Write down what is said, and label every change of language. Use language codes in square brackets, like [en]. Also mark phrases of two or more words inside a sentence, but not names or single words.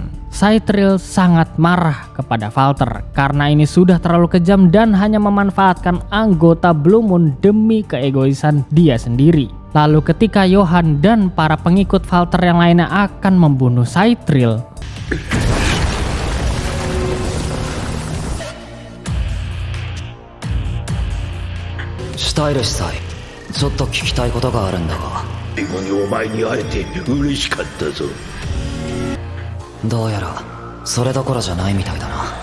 [id] Saitril sangat marah kepada Valter karena ini sudah terlalu kejam dan hanya memanfaatkan anggota Blue Moon demi keegoisan dia sendiri. Lalu ketika Johan dan para pengikut Valter yang lainnya akan membunuh Saitril, [ja] Stylus-sai, ちょっと聞きたいことがあるんだが。最後にお前に会えて嬉しかったぞ。どうやらそれどころじゃないみたいだな。